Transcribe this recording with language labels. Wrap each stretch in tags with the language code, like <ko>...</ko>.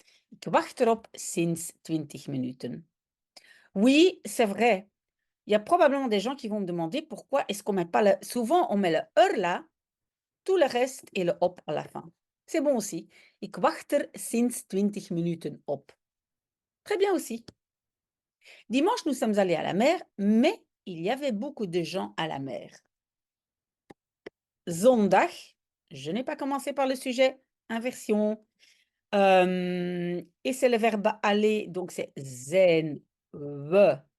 <nl>Ik wacht erop sinds 20 minuten.</nl> <fr>Oui, c'est vrai. Il y a probablement des gens qui vont me demander pourquoi est-ce qu'on met pas le... Souvent, on met le er là, tout le reste et le op à la fin. C'est bon aussi.</fr> <nl>Ik wacht er sinds 20 minuten op.</nl> <fr>Très bien aussi. Dimanche, nous sommes allés à la mer, mais il y avait beaucoup de gens à la mer. Zondag, je n'ai pas commencé par le sujet, inversion. Et c'est le verbe aller, donc c'est zijn we.</fr>